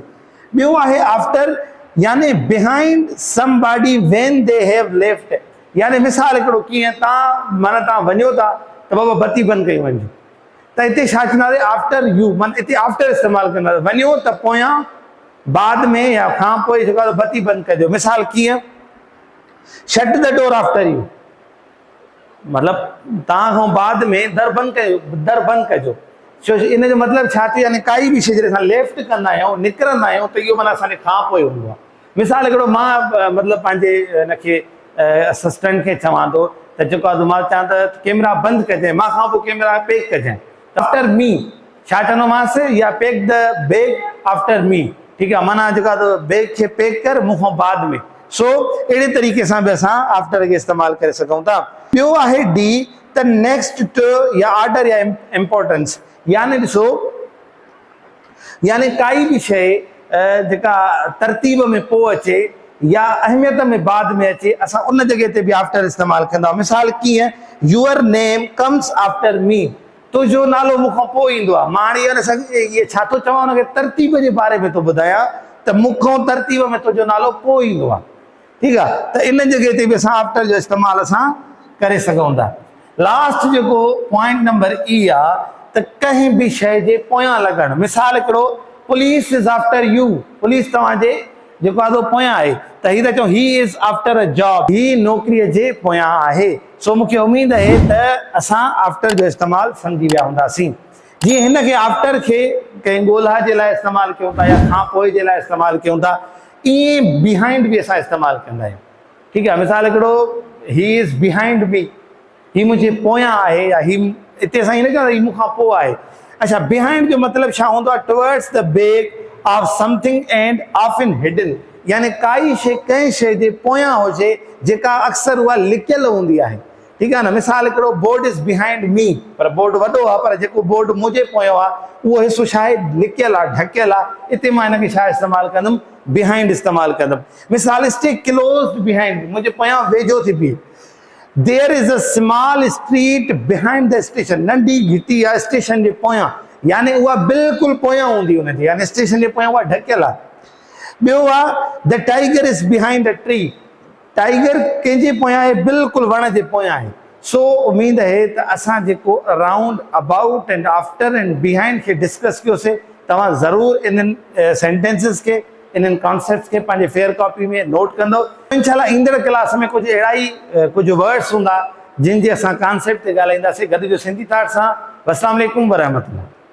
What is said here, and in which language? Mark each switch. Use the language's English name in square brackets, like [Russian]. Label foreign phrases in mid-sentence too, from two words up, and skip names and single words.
[Sindhi] ॿियो आहे [English] after yani behind somebody when they have left. [Sindhi] यानी मिसाल हिकिड़ो कीअं, तव्हां माना तव्हां वञो था त बाबा बत्ती बंदि कई वञो, त हिते छा चवंदासीं? [English] after you, [Sindhi] माना हिते आफ्टर इस्तेमालु कंदासीं। वञो त पोयां, बाद में या खां पोइ जेको आहे बत्ती बंदि कजो। मिसाल कीअं? [English] shut the door after you, [Sindhi] मतिलबु तव्हां खां बाद में दर बंदि कयो, दर बंदि कजो। छो इन जो मतिलबु छा थियो? यानी काई बि शइ जॾहिं असां लेफ्ट कंदा आहियूं, निकिरंदा आहियूं, त इहो माना असांजे खां पोइ हूंदो आहे। मिसाल हिकिड़ो मां मतिलबु पंहिंजे हिनखे असिस्टेंट खे चवां थो त जेको आहे मां चवां त कैमरा बंदि कजांइ, मां खां पोइ कैमरा पैक कजांइ, [English] after me [Sindhi] छा चवंदोमांसि? [English] या pack the bag after me, [Sindhi] ठीकु आहे, माना जेको आहे बैग खे पैक कर मूंखां बाद में। सो अहिड़े तरीक़े सां बि असां आफ्टर खे इस्तेमालु करे सघूं था। ॿियो आहे डी, त [English] next to [Sindhi] या ऑर्डर या इम्पोर्टेंस। यानी ॾिसो, यानी काई बि शइ जेका तरतीब में पोइ अचे या अहमियत में बाद में अचे, असां उन जॻह ते बि आफ्टर इस्तेमालु कंदा। मिसाल कीअं? [English] your name comes after me, [Sindhi] तुंहिंजो नालो मूंखां पोइ ईंदो आहे। मां हाणे इहे छा थो चवां? हुनखे तरतीब जे बारे में थो ॿुधायां त मूंखां तरतीब में तुंहिंजो नालो पोइ ईंदो आहे, ठीकु आहे। त इन जॻह ते बि असां आफ्टर जो इस्तेमालु असां करे सघूं था। लास्ट जेको पॉइंट नंबर ई आहे त कंहिं बि शइ जे पोयां लॻणु। मिसाल हिकिड़ो [English] police is after you, [Sindhi] पुलिस तव्हांजे जेको आहे पोयां आहे, त हीअ था चऊं [English] he is after a job, [Sindhi] ही नौकरीअ जे पोयां आहे। सो मूंखे उमेदु आहे त असां आफ्टर जो इस्तेमालु सम्झी विया हूंदासीं। जीअं हिनखे आफ्टर खे कंहिं ॻोल्हा जे लाइ इस्तेमालु कयूं था या खां पोइ जे लाइ इस्तेमालु कयूं था, ईअं बिहाइंड बि असां इस्तेमालु कंदा आहियूं, ठीकु आहे। मिसाल हिकिड़ो [English] he is behind me, [Sindhi] ही मुंहिंजे पोयां आहे, या ही हिते असां ईअं न चवंदा ही मूंखां पोइ आहे। अच्छा, बिहाइंड जो मतिलबु छा हूंदो आहे? [English] towards the back of something and often hidden, [Sindhi] यानी काई शइ कंहिं शइ जे पोयां हुजे जेका अक्सर उहा लिकियल हूंदी आहे, ठीकु आहे न। मिसाल हिकिड़ो [English] board is behind me, [Sindhi] पर बोर्ड वॾो आहे, पर जेको बोर्ड मुंहिंजे पोयां आहे उहो हिसो छा आहे? लिकियल आहे, ढकियल आहे। हिते मां हिनखे छा इस्तेमालु कंदुमि? बिहाइंड इस्तेमालु कंदुमि। [English] मिसाल stay closed behind, [Sindhi] मुंहिंजे पोयां वेझो थी बीहे। [English] there is a small street behind the station, [Sindhi] नंढी घिटी आहे स्टेशन जे पोयां, यानी उहा बिल्कुलु पोयां हूंदी हुनजे, यानी स्टेशन जे पोयां उहा ढकियल आहे। ॿियो आहे [English] the tiger is behind a tree, [Sindhi] टाइगर कंहिंजे पोयां आहे? बिल्कुलु वण जे पोयां आहे। सो उमेदु आहे त असां जेको [English] around, about and after and behind [Sindhi] खे डिस्कस कयोसीं, तव्हां ज़रूरु इन्हनि सेंटेंसिस खे, इन्हनि कॉन्सेप्ट्स खे पंहिंजे [English] fair copy [Sindhi] में नोट कंदो। इंशाल्लाह ईंदड़ क्लास में कुझु अहिड़ा ई कुझु वर्ड्स हूंदा जिन जे असां कॉन्सेप्ट ते ॻाल्हाईंदासीं। गॾिजो सिंधी थाट सां। [Arabic] السلام عليكم ورحمة الله.